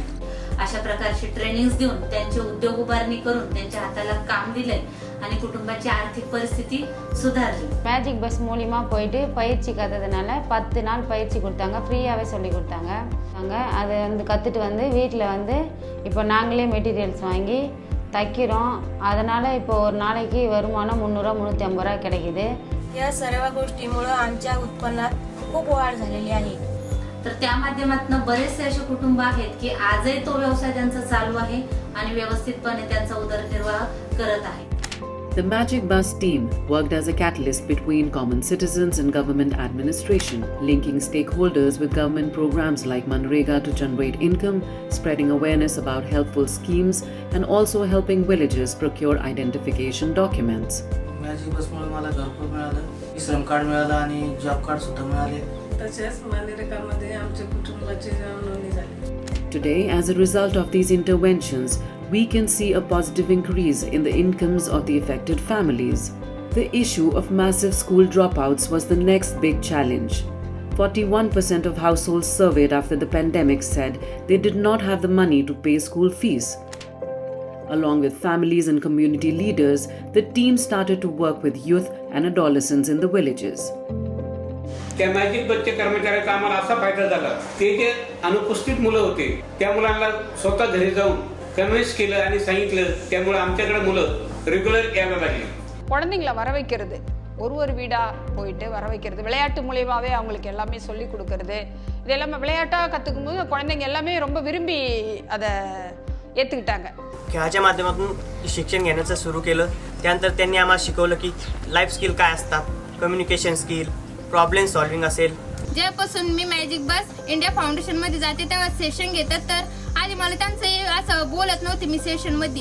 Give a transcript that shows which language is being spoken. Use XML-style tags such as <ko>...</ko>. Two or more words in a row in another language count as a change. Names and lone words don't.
<mr>अशा प्रकारची ट्रेनिंग्स देऊन त्यांची उद्योग उभारणी करून त्यांच्या हाताला काम दिलंय आणि कुटुंबाची आर्थिक परिस्थिती सुधारली.</mr> <ta>மேஜிக் பஸ் மூலிமா போயிட்டு பயிற்சி கற்றதுனால 10 நாள் பயிற்சி கொடுத்தாங்க, ஃப்ரீயாகவே சொல்லி கொடுத்தாங்க. அதை கற்றுட்டு வீட்டில் இப்போ நாங்களே மெட்டீரியல்ஸ் வாங்கி தைக்கிறோம். அதனால் இப்போ ஒரு நாளைக்கு வருமானம் 300-350 ரூபா கிடைக்குது.</ta> <mr>या सर्व गोष्टीमुळे आमच्या उत्पन्नात खूप वाढ झालेली आहे. तर त्या माध्यमातून बरेचसे असे कुटुंब आहेत की आजही तो व्यवसाय त्यांचा चालू आहे आणि व्यवस्थितपणे त्यांचा उदरनिर्वाह करत आहे.</mr> <en>The Magic Bus team worked as a catalyst between common citizens and government administration, linking stakeholders with government programs like Manrega to generate income, spreading awareness about helpful schemes, and also helping villagers procure identification documents.</en> <mr>मॅजिक बसमुळे मला घरकुल मिळालं, श्रम कार्ड मिळालं आणि</mr> <en>job card</en> <mr>सुद्धा मिळाले. तसेच मनरेगामध्ये आमच्या कुटुंबाची नोंदणी झाली.</mr> <en>Today, as a result of these interventions, we can see a positive increase in the incomes of the affected families. The issue of massive school dropouts was the next big challenge. 41% of households surveyed after the pandemic said they did not have the money to pay school fees. Along with families and community leaders, the team started to work with youth and adolescents in the villages.</en> <mr>त्या मॅजिक बसच्या कर्मचाऱ्याचा आम्हाला असा फायदा झाला, ते जे अनुपस्थित मुलं होते त्या मुलांना स्वतः घरी जाऊन कन्व्हिन्स केलं आणि सांगितलं. त्यामुळे आमच्याकडे मुलं रेग्युलर यायला लागली.</mr> <ta>குழந்தைங்களை வர வைக்கிறது, ஒரு வீடாக போயிட்டு வர வைக்கிறது, விளையாட்டு மூலியமாகவே அவங்களுக்கு எல்லாமே சொல்லி கொடுக்கறது, இது எல்லாமே விளையாட்டாக கற்றுக்கும் போது குழந்தைங்க எல்லாமே ரொம்ப விரும்பி அதை ஏற்றுக்கிட்டாங்க.</ta> <mr>खेळाच्या माध्यमातून शिक्षण घेण्याचं सुरू केलं. त्यानंतर त्यांनी आम्हाला शिकवलं की</mr> <en>life skill</en> <mr>काय असतात,</mr> <en>communication skill, problem solving</en> <mr>असेल. जेव्हापासून मी मॅजिक बस इंडिया फाउंडेशनमध्ये जाते तेव्हा सेशन घेतात, तर आधी मला त्यांचं असं बोलत नव्हते मी सेशनमध्ये.</mr>